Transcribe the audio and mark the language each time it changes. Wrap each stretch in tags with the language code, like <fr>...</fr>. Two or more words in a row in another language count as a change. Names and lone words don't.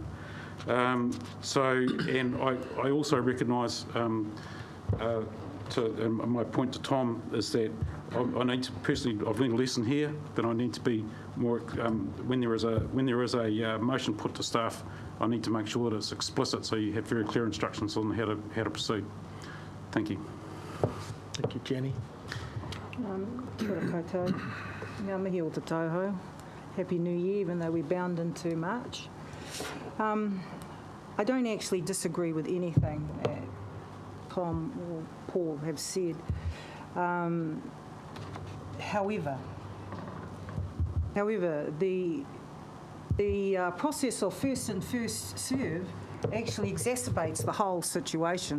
<en>And I also recognise, my point to Tom is that I need to personally, I've learned a lesson here that I need to be more, when there is a motion put to staff, I need to make sure that it's explicit so you have very clear instructions on how to proceed. Thank you. Thank you, Jenny.</en> <mi>Kia ora koutou. Ngā mihi o te tauhou.</mi> <en>Happy New Year, even though we're bound into March. I don't actually disagree with anything that Tom or Paul have said. However, the process of first in, first serve actually exacerbates the whole situation.</en>